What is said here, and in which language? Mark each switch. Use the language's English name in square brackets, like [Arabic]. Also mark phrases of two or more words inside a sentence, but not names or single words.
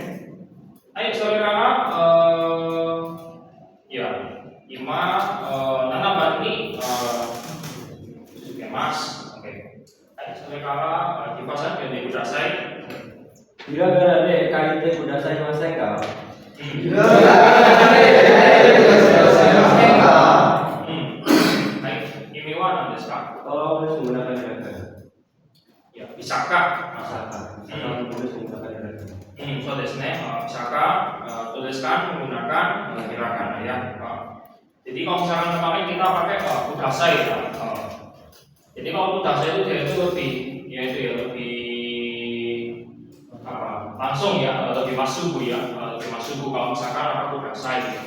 [Japanese] はい、それからya, 今7番に続けます。OK。はい、それからキーパーさん読んでください。ひらがなで書いてくださいませんか？ひらがなで書いてくださいませんか？はい、意味は何ですか？ [Indonesian] Tolong tulis menggunakan hiragana. Ya, bisakah? Tulis menggunakan hiragana. [Japanese] そうですね。 [Indonesian] bisakah tuliskan menggunakan hiragana ya. Jadi kalau misalkan kemarin kita pakai kudasai ya. Jadi kalau kudasai itu dia itu lebih langsung ya, lebih masuku ya, lebih masuku kalau misalkan apa kudasai gitu.